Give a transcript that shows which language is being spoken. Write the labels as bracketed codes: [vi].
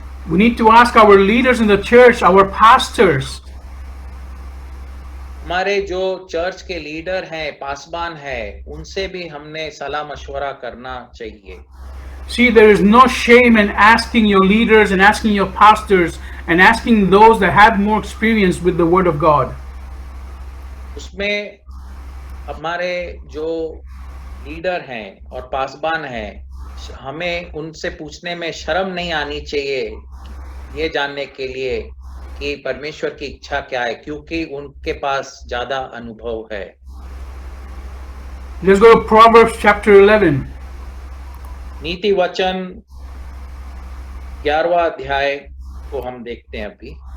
[en] We need to ask our leaders in the church, our pastors. [hi] हमारे जो church के leader हैं, पासबान हैं, उनसे भी हमने सलाह मशवरा करना चाहिए. [en] See, there is no shame in asking your leaders and asking your pastors and asking those that have more experience with the Word of God. [hi] उसमें हमारे जो लीडर हैं और पासबान हैं, हमें उनसे पूछने में शर्म नहीं आनी चाहिए ये जानने के लिए कि परमेश्वर की इच्छा क्या है, क्योंकि उनके पास ज्यादा अनुभव है. [en] Let's go to Proverbs chapter 11. [hi] नीति वचन 11वां अध्याय को हम देखते हैं अभी.